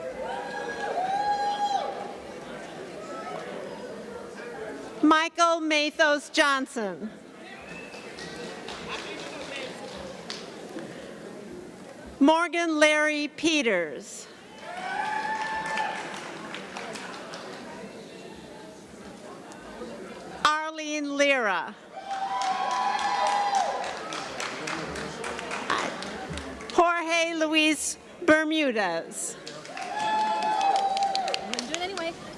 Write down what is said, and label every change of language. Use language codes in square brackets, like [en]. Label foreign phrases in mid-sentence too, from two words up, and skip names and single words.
[en] Michael Mathos Johnson. Morgan Larry Peters. Rivera. Jorge Luis Bermudez. Do it anyway.